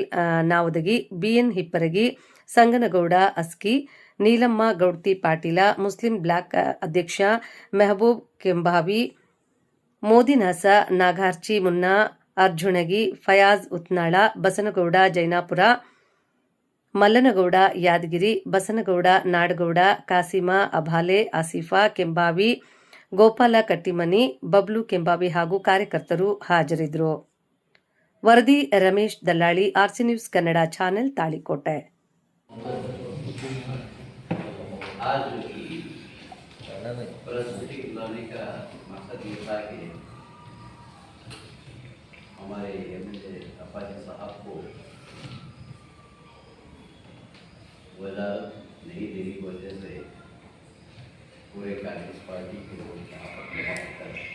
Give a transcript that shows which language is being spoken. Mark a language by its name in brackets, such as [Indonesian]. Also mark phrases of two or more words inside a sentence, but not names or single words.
[Kannada] ನಾವದಗಿ, ಬಿಎನ್ ಹಿಪ್ಪರಗಿ, ಸಂಗನಗೌಡ ಅಸ್ಕಿ, ನೀಲಮ್ಮ ಗೌಡ್ತಿ ಪಾಟೀಲ, ಮುಸ್ಲಿಂ ಬ್ಲಾಕ್ ಅಧ್ಯಕ್ಷ ಮೆಹಬೂಬ್ ಕೆಂಭಾವಿ, ಮೋದಿನಾಸ, ನಾಗಾರ್ಚಿ ಮುನ್ನಾ, ಅರ್ಜುಣಗಿ, ಫಯಾಜ್ ಉತ್ನಾಳ, ಬಸನಗೌಡ ಜೈನಾಪುರ, ಮಲ್ಲನಗೌಡ ಯಾದಗಿರಿ, ಬಸನಗೌಡ ನಾಡಗೌಡ, ಕಾಸಿಮಾ ಅಭಾಲೆ, ಆಸಿಫಾ ಕೆಂಭಾವಿ, ಗೋಪಾಲ ಕಟ್ಟಿಮನಿ, ಬಬ್ಲು ಕೆಂಭಾವಿ ಹಾಗೂ ಕಾರ್ಯಕರ್ತರು ಹಾಜರಿದ್ದರು. ವರದಿ ರಮೇಶ್ ದಲ್ಲಾಳಿ, ಆರ್ಸಿ ನ್ಯೂಸ್ ಕನ್ನಡ ಚಾನೆಲ್, ತಾಳಿಕೋಟೆ. [Hindi] हमारे एमएलए अप्पाजी साहब को वजह नहीं देने की वजह से पूरे कांग्रेस पार्टी के लोग यहाँ पर कर